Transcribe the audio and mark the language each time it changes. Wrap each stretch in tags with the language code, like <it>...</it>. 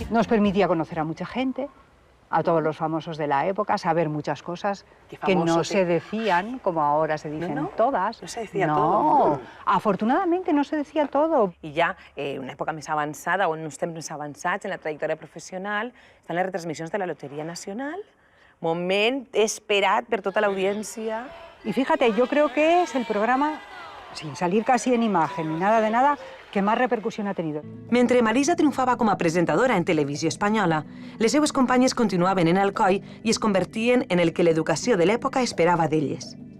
<es>Nos permitía conocer a mucha gente, a todos los famosos de la época, saber muchas cosas que no se decían, como ahora se dicen todas. No se decía todo. No, afortunadamente no se decía todo.</es> <ca>I ja, en una època més avançada, o en uns temps més avançats, en la trajectòria professional, estan les retransmissions de la Lotería Nacional, moment esperat per tota l'audiència.</ca> <es>Y fíjate, yo creo que es el programa, sin salir casi en imagen ni nada de nada, que más repercusión ha tenido.</es> <ca>Mentre Marisa triomfava com a presentadora en televisió espanyola, les seues companyes continuaven en Alcoi i es convertien en el que l'educació de l'època esperava d'elles.</ca>